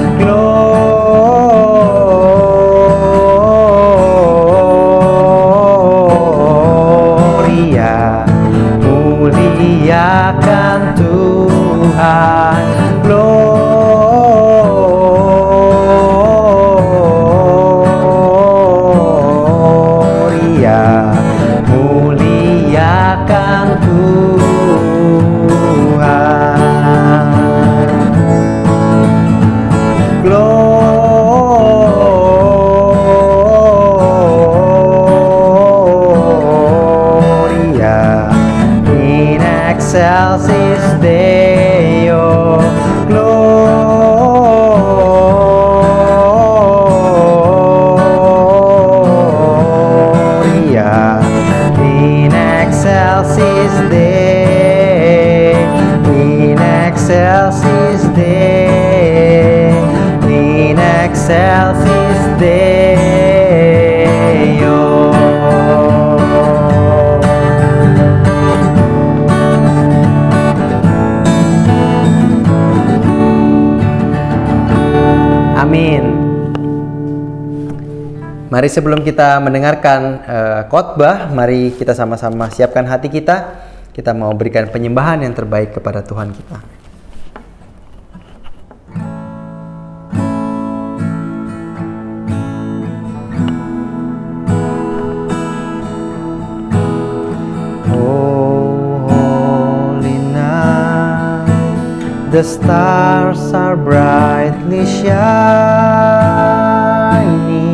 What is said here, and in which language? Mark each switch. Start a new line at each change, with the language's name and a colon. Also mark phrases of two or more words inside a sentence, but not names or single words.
Indonesian: Gloria, muliakan Tuhan. Gloria, muliakan Tuhan.
Latin: Gloria in excelsis Deo. Gloria in excelsis Deo. In excelsis Deo. In excelsis Deo.
Indonesian: Amin. Mari sebelum kita mendengarkan khotbah, mari kita sama-sama siapkan hati kita. Kita mau berikan penyembahan yang terbaik kepada Tuhan kita.
English: Oh, holy night, the stars are brightly shining.